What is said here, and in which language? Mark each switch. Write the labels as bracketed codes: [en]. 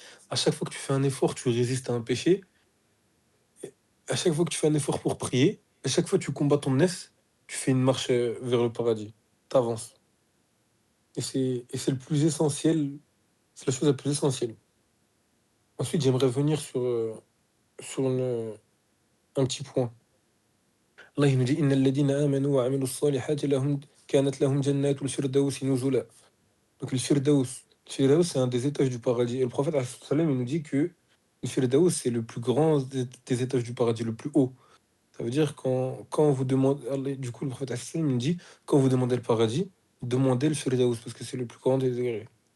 [fr] À chaque fois que tu fais un effort, tu résistes à un péché. Et à chaque fois que tu fais un effort pour prier, à chaque fois que tu combats ton nefs, tu fais une marche vers le paradis. T'avances. Et c'est le plus essentiel, c'est la chose la plus essentielle. Ensuite, j'aimerais venir sur un petit point. Allah il nous dit [ar] إن الذين آمنوا وعملوا الصالحات لهم كانت لهم جنات الفردوس نزلا. [fr] Donc le Firdaus, c'est un des étages du paradis. Et le prophète alayhi salam, il nous dit que le Firdaus, c'est le plus grand des étages du paradis, le plus haut. Ça veut dire quand on vous demande, du coup, le prophète alayhi salam, il nous dit, quand vous demandez le paradis, demandez le Firdaus, parce que c'est le plus grand des degrés.